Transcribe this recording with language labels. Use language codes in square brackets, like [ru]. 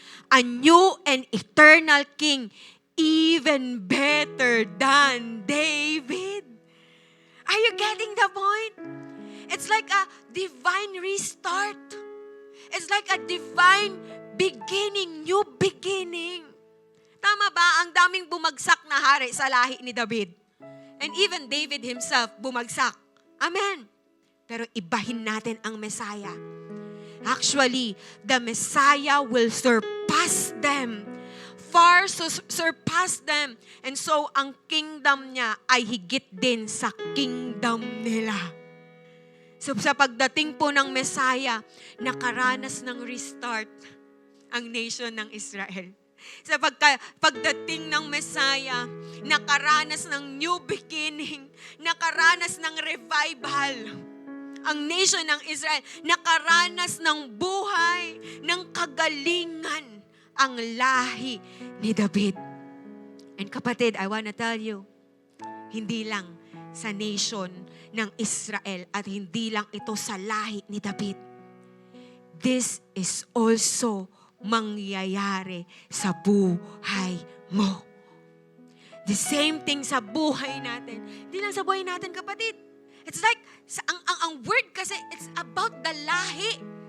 [en] A new and eternal king, even better than David. Are you getting the point? It's like a divine restart. It's like a divine beginning, new beginning. [tl] Tama ba? Ang daming bumagsak na hari sa lahi ni David. [en] And even David himself [tl] bumagsak. Amen. Pero ibahin natin ang Messiah. [en] Actually, the Messiah will surpass them. Far surpass them. [tl] And so, ang kingdom niya ay higit din sa kingdom nila. So, sa pagdating po ng Messiah, nakaranas ng restart ang nation ng Israel. Sa pagdating ng Messiah, nakaranas ng new beginning, nakaranas ng revival. Ang nation ng Israel, nakaranas ng buhay, ng kagalingan, ang lahi ni David. And kapatid, [en] I wanna tell you, [tl] hindi lang sa nation ng Israel at hindi lang ito sa lahi ni David. [en] This is also [tl] mangyayari sa buhay mo. [en] The same thing [tl] sa buhay natin. Hindi lang sa buhay natin, kapatid. [en] It's like, [tl] ang word kasi, [en] it's about the lahi.